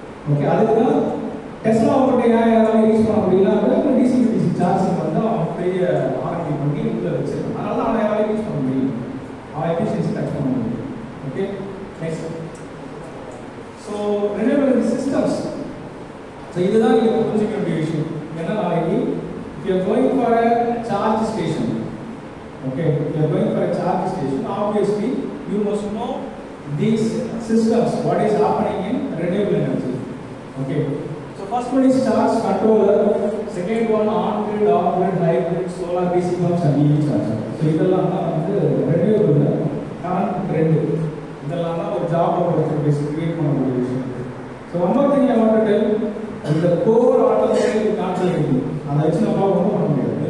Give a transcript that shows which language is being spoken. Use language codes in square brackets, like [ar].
[ta] Okay, அதுக்கு தான் Tesla அவங்கள்ட்ட யாராவது யூஸ் பண்ண முடியல அப்படின்னா டிசி டிசி சார்ஜிங் வந்து அவன் பெரிய ஆர்டி பண்ணி உள்ள வச்சிருக்கான். அதனால தான் அவன் யாராவது யூஸ் பண்ண முடியும், அவன் எஃபிஷியன்சி டச் பண்ண முடியும். Okay, next. So renewable systems. So இதுதான் நீங்கள் புரிஞ்சுக்க வேண்டிய விஷயம். ஏன்னா நாளைக்கு [en] if you are going for a charge station, okay, if you are going for a charge station, obviously you must know these systems, what is happening in renewable energy. Okay, so first one is charge controller, second one on-grid, off-grid, hybrid, solar, DC pumps and EV charger. So இதெல்லாம் தான் வந்து renewable current trend. [ta] இதெல்லாம் தான் ஒரு [en] job opportunity create [ta] பண்ணக்கூடிய விஷயம். [en] So one more thing I want to tell, [ta] இந்த core automobile concept அதை வச்சு நம்ம ஒன்றும் பண்ண முடியாது.